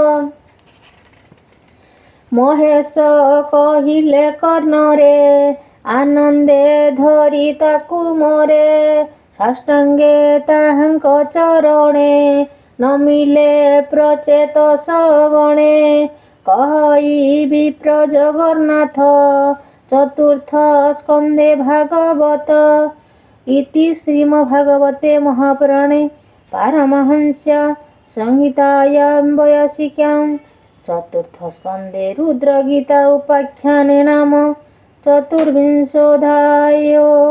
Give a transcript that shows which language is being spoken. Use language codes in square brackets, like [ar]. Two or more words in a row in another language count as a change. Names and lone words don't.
[or] ମହେଶ କହିଲେ କର୍ଣ୍ଣରେ, ଆନନ୍ଦେ ଧରି ତାକୁ ମୋରେ। ସାଷ୍ଟାଙ୍ଗେ ତାହାଙ୍କ ଚରଣେ, ନମିଲେ ପ୍ରଚେତସ ଗଣେ। କହଇ ବିପ୍ର ଜଗନ୍ନାଥ, [sa] चतुर्थस्कन्धे भागवत इति श्रीमद्भागवते महापुराणे पारमहंस्या संहितायां वैयासिक्यां चतुर्थस्कन्धे रुद्रगीता उपाख्याने नाम चतुर्विंशोऽध्यायो।